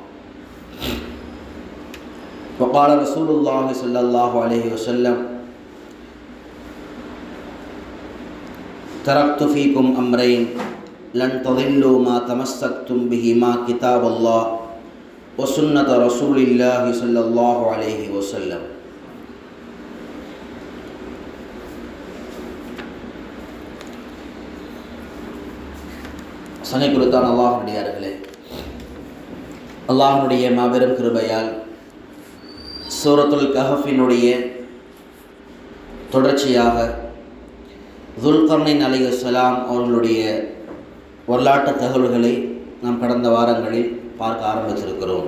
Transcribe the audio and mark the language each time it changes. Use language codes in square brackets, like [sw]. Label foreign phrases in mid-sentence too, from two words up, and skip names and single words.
[ar] وقال رسول الله صلى الله عليه وسلم: تركت فيكم أمرين لن تضلوا ما تمسكتم بهما كتاب الله وسنة رسول الله صلى الله عليه وسلم. [ta] சனை கொடுத்தான் அல்லாஹ்வுடையார்களே, அல்லாஹ்வுடைய மாபெரும் கிருபையால் சூரத்துல் கஹஃபினுடைய தொடர்ச்சியாக துல்கர்னைன் அலைஹிஸ்ஸலாம் அவர்களுடைய வரலாற்று தகவல்களை நாம் கடந்த வாரங்களில் பார்க்க ஆரம்பித்திருக்கிறோம்.